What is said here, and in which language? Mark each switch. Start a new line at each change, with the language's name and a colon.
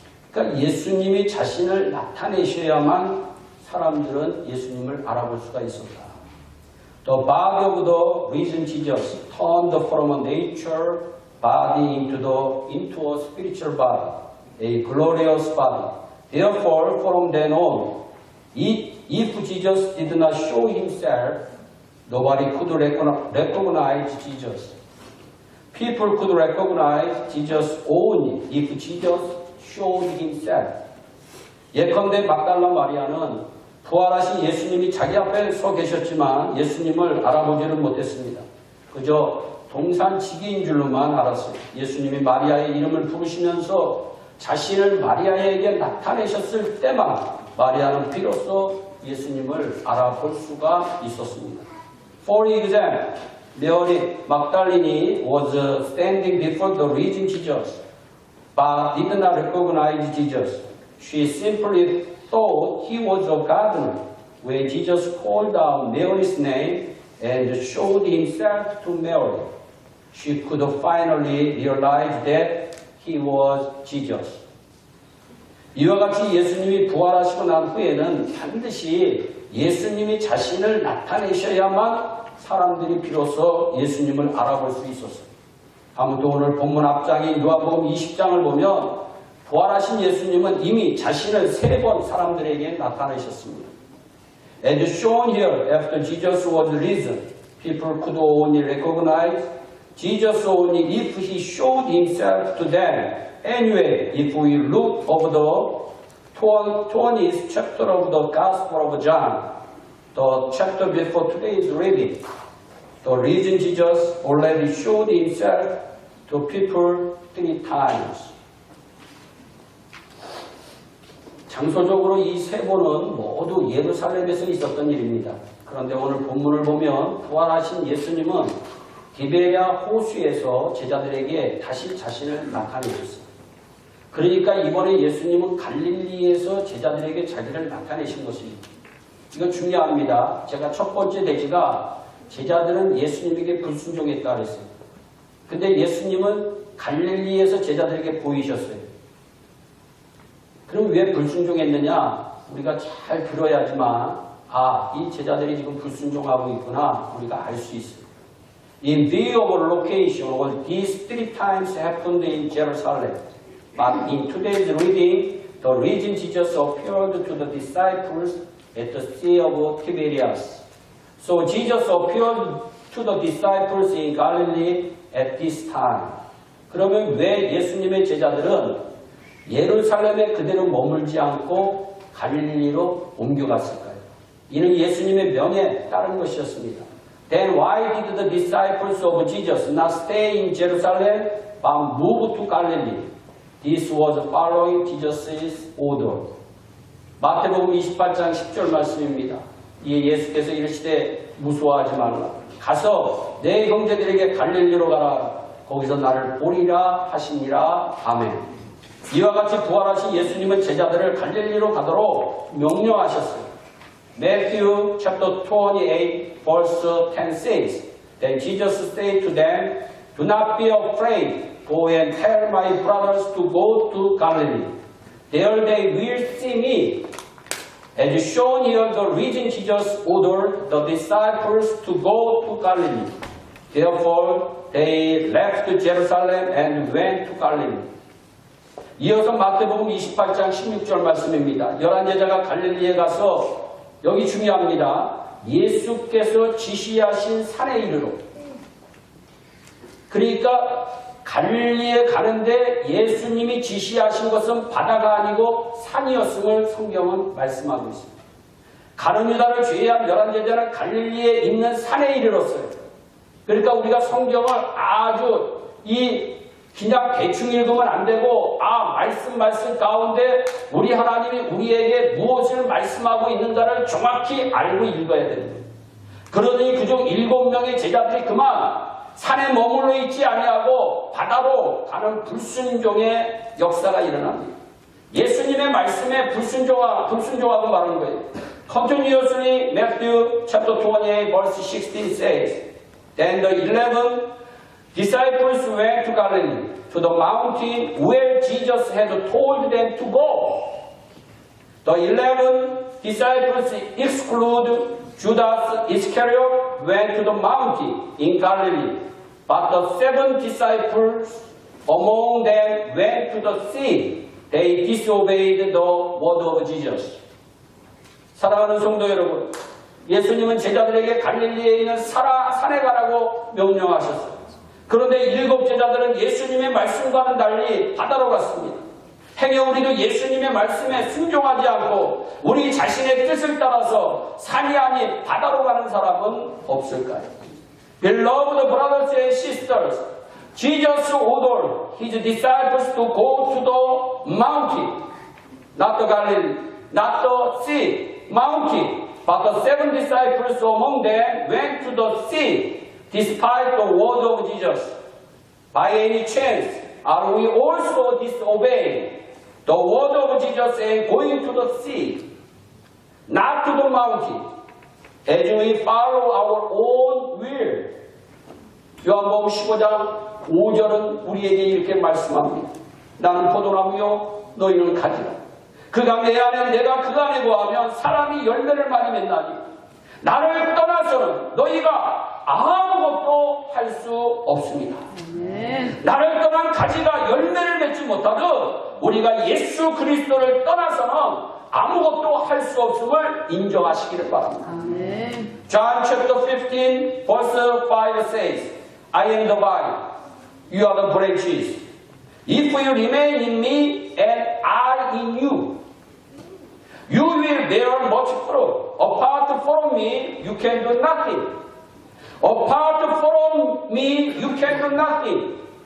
Korean: 그러니까 예수님이 자신을 나타내셔야만 사람들은 예수님을 알아볼 수가 있었다.
English: The body of the risen Jesus turned from a nature body into a spiritual body, a glorious body. Therefore, from then on, if Jesus did not show himself, nobody could recognize Jesus. People could recognize Jesus only if Jesus showed himself.
Korean: 예컨대 막달라 마리아는 부활하신 예수님이 자기 앞에 서 계셨지만 예수님을 알아보지는 못했습니다. 그저 동산지기인 줄로만 알았어요. 예수님이 마리아의 이름을 부르시면서 자신을 마리아에게 나타내셨을 때만 마리아는 비로소 예수님을 알아볼 수가 있었습니다.
English: For example, Mary Magdalene was standing before the risen Jesus, but did not recognize Jesus. She simply thought he was a gardener when Jesus called out Mary's name and showed himself to Mary. She could finally realize that he was Jesus.
Korean: 이와 같이 예수님이 부활하시고 난 후에는 반드시 예수님이 자신을 나타내셔야만 사람들이 비로소 예수님을 알아볼 수 있었어요. 아무튼 오늘 본문 앞장인 요한복음 20장을 보면 부활하신 예수님은 이미 자신을 3번 사람들에게 나타내셨습니다.
English: As shown here, after Jesus was risen, people could only recognize Jesus only if he showed himself to them. Anyway, if we look over the 20th chapter of the Gospel of John, the chapter before today's reading, the risen Jesus already showed himself to people 3 times.
Korean: 장소적으로 이 3번은 모두 예루살렘에서 있었던 일입니다. 그런데 오늘 본문을 보면 부활하신 예수님은 디베랴 호수에서 제자들에게 다시 자신을 나타내셨습니다. 그러니까 이번에 예수님은 갈릴리에서 제자들에게 자기를 나타내신 것입니다. 이거 중요합니다. 제가 첫 번째 내지가 제자들은 예수님에게 불순종했다 그랬어요. 근데 예수님은 갈릴리에서 제자들에게 보이셨어요. 그럼 왜 불순종했느냐? 우리가 잘 들어야지만 이 제자들이 지금 불순종하고 있구나 우리가 알 수 있어요.
English: In view of location, all these 3 times happened in Jerusalem. But in today's reading, the risen Jesus appeared to the disciples at the Sea of Tiberias. So Jesus appeared to the disciples in Galilee at this time.
Korean: 그러면 왜 예수님의 제자들은 예루살렘에 그대로 머물지 않고 갈릴리로 옮겨갔을까요? 이는 예수님의 명에 따른 것이었습니다.
English: Then why did the disciples of Jesus not stay in Jerusalem but move to Galilee? This was following Jesus' order.
Korean: 마태복음 28장 10절 말씀입니다. 이에 예수께서 이르시되 무서워하지 말라. 가서 내 형제들에게 갈릴리로 가라. 거기서 나를 보리라 하시니라. 아멘. 이와 같이 부활하신 예수님은 제자들을 갈릴리로 가도록 명령하셨어요.
English: Matthew chapter 28 verse 10 says, Then Jesus said to them, Do not be afraid. Go and tell my brothers to go to Galilee. There they will see me. As shown here, the risen Jesus ordered the disciples to go to Galilee. Therefore, they left Jerusalem and went to Galilee.
Korean: 이어서 마태복음 28장 16절 말씀입니다. 11제자가 갈릴리에 가서, 여기 중요합니다. 예수께서 지시하신 산에 이르러. 그러니까 갈릴리에 가는데 예수님이 지시하신 것은 바다가 아니고 산이었음을 성경은 말씀하고 있습니다. 가룟 유다를 제외한 11제자는 갈릴리에 있는 산에 이르렀어요. 그러니까 우리가 성경을 아주 그냥 대충 읽으면 안 되고, 말씀 가운데 우리 하나님이 우리에게 무엇을 말씀하고 있는가를 정확히 알고 읽어야 됩니다. 그러더니 그중 7명의 제자들이 그만 산에 머물러 있지 아니하고 바다로 가는 불순종의 역사가 일어납니다. 예수님의 말씀에 불순종하고 말하는 거예요.
English: Continuously, Matthew chapter 28 verse 16 says, Then the 11 disciples went to Galilee, to the mountain where Jesus had told them to go. The 11 disciples exclude Judas Iscariot went to the mountain in Galilee, but the 7 disciples among them went to the sea. They disobeyed the word of Jesus.
Korean: 사랑하는 성도 여러분, 예수님은 제자들에게 갈릴리에 있는 산에 가라고 명령하셨어요. 그런데 7 제자들은 예수님의 말씀과는 달리 바다로 갔습니다. 행여 우리도 예수님의 말씀에 순종하지 않고 우리 자신의 뜻을 따라서 산이 아닌 바다로 가는 사람은 없을까요?
English: Beloved brothers and sisters, Jesus ordered his disciples to go to the mountain, not the Galilee, not the sea, mountain, but the 7 disciples among them went to the sea, despite the word of Jesus. By any chance, are we also disobeying the word of Jesus and going to the sea, not to the mountain, as we follow our own will?
Korean: 요한복음 15장 5절은 우리에게 이렇게 말씀합니다. 나는 포도나무요 너희는 가지라. 그가 내 안에 내가 그 안에 거하면 사람이 열매를 많이 맺나니 나를 떠나서는 너희가 아무것도 할 수 없습니다. 나를 떠난 가지가 열매를 맺지 못하듯 우리가 예수 그리스도를 떠나서는 아무것도 할 수 없음을 인정하시기를 바랍니다.
English: John chapter 15 verse 5 says, I am the vine, you are the branches. If you remain in me and I in you, you will bear much fruit. Apart from me, you can do nothing. Apart from me, you can do nothing.